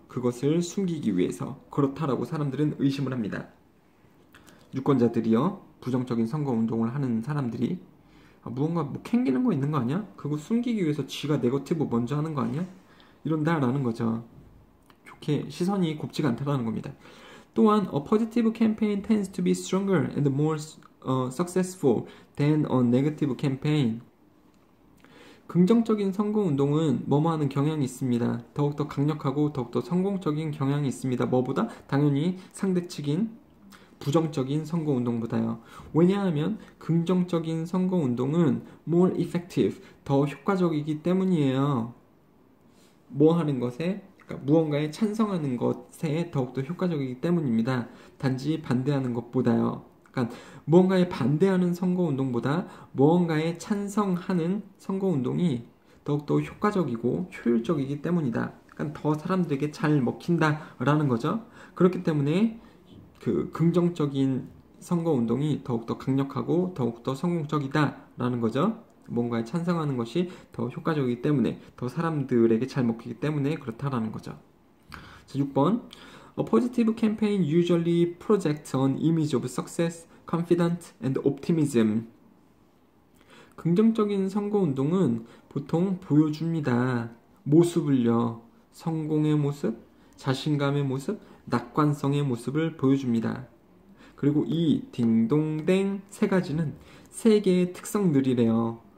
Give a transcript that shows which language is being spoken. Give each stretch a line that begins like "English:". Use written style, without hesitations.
Korean: 그것을 숨기기 위해서. 그렇다라고 사람들은 의심을 합니다. 유권자들이요. 부정적인 선거운동을 하는 사람들이 무언가 캥기는 거 있는 거 아니야? 그거 숨기기 위해서 지가 네거티브 먼저 하는 거 아니야? 이런다라는 거죠. 좋게 시선이 곱지가 않다라는 겁니다. 또한
English: a positive campaign tends to be stronger and more successful than a negative campaign.
Korean: 긍정적인 선거운동은 뭐뭐 하는 경향이 있습니다. 더욱더 강력하고 더욱더 성공적인 경향이 있습니다. 뭐보다? 당연히 상대측인 부정적인 선거운동보다요. 왜냐하면 긍정적인 선거운동은
English: more effective,
Korean: 더 효과적이기 때문이에요. 뭐 하는 것에? 그러니까 무언가에 찬성하는 것에 더욱더 효과적이기 때문입니다. 단지 반대하는 것보다요. 그러니까 무언가에 반대하는 선거운동보다 무언가에 찬성하는 선거운동이 더욱더 효과적이고 효율적이기 때문이다. 그러니까 더 사람들에게 잘 먹힌다라는 거죠. 그렇기 때문에 긍정적인 선거운동이 더욱더 강력하고 더욱더 성공적이다라는 거죠. 뭔가에 찬성하는 것이 더 효과적이기 때문에, 더 사람들에게 잘 먹히기 때문에 그렇다라는 거죠. 자, 6번.
English: A positive campaign usually projects an image of success, confidence, and optimism.
Korean: 긍정적인 선거운동은 보통 보여줍니다. 모습을요. 성공의 모습, 자신감의 모습, 낙관성의 모습을 보여줍니다. 그리고 이 딩동댕 세 가지는 세 개의 특성들이래요.